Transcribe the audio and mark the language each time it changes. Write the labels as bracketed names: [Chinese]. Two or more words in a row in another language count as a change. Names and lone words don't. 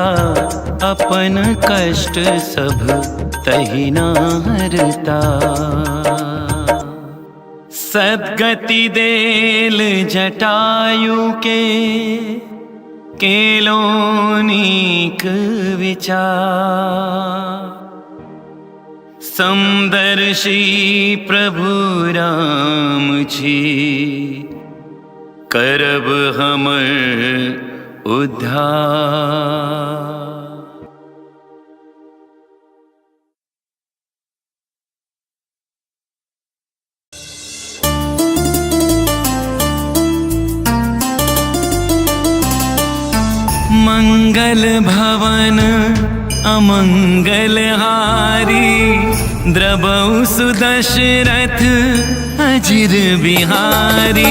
[Maithili] अपन कष्ट सब तहि न हरता, सद्गति देल जटायु के, केलोनीक विचार। समदर्शी प्रभु राम छी, करब हमर उद्धार। [Awadhi] मंगल भवन अमंगल हारी, द्रबहु सुदशरथ अजिर बिहारी।